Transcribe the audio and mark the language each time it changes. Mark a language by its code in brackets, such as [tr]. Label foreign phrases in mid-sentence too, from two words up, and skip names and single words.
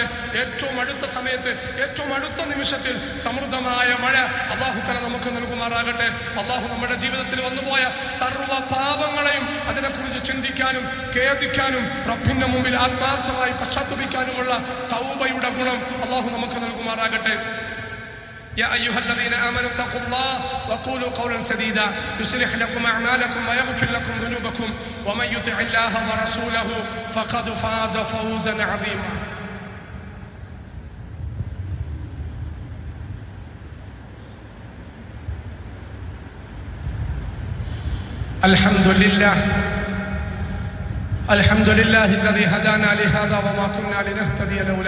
[ml] ഏറ്റവും അടുത്ത സമയത്ത്, ഏറ്റവും അടുത്ത നിമിഷത്തിൽ സമൃദ്ധമായ മഴ അല്ലാഹു തആല നമുക്ക് നൽകുമാറാകട്ടെ. അല്ലാഹു നമ്മുടെ ജീവിതത്തിൽ വന്നുപോയ സർവ്വ പാപങ്ങളെയും അതിനെക്കുറിച്ച് ചിന്തിക്കാനും ഖേദിക്കാനും റബ്ബിന്റെ മുമ്പിൽ ആത്മാർത്ഥമായി പശ്ചാത്തപിക്കാനുമുള്ള തൗബയുടെ ഗുണം അല്ലാഹു നമുക്ക് നൽകുമാറാകട്ടെ. [ar] يا أيها الذين آمنوا اتقوا الله وقولوا قولا سديدا يصلح لكم أعمالكم ويغفر لكم ذنوبكم ومن يطع الله ورسوله فقد فاز فوزا عظيما. الحمد لله الذي هدانا لهذا وما كنا لنهتدي لولا